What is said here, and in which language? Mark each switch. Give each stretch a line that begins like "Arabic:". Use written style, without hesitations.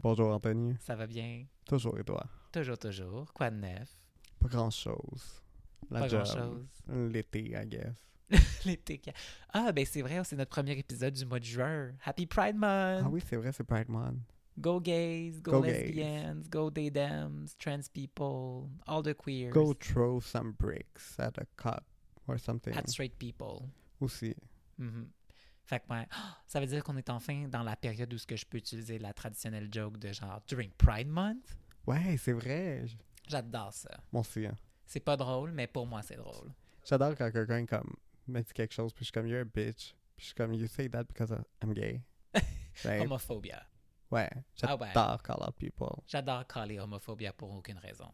French: Bonjour Anthony. Ça va bien? Toujours et toi? Toujours. Quoi de neuf? Pas grand-chose. La Pas job. grand-chose. L'été,
English: I guess.
French: L'été. Ah, ben c'est vrai, c'est notre premier épisode du mois de juin.
English: Happy Pride Month!
French: Ah oui, c'est vrai, c'est Pride Month.
English: Go gays, go Go gays. lesbians, go they-thems, trans people, all the queers. Go throw some bricks at a cop or something. At straight people.
French: Aussi. Mhm. Fait que ouais, ça veut dire qu'on est enfin dans la période où ce que je peux utiliser la traditionnelle joke de genre
English: during Pride Month.
French: Ouais, c'est vrai. J'adore ça. Moi aussi. Hein. C'est pas drôle, mais pour moi c'est drôle. J'adore quand quelqu'un comme me dit quelque chose, puis je suis comme,
English: you're a bitch.
French: Puis je suis comme,
English: you say that because I'm gay. Right? Homophobia.
French: Ouais, Ah ouais. j'adore
English: call out people.
French: J'adore caller homophobia pour aucune raison.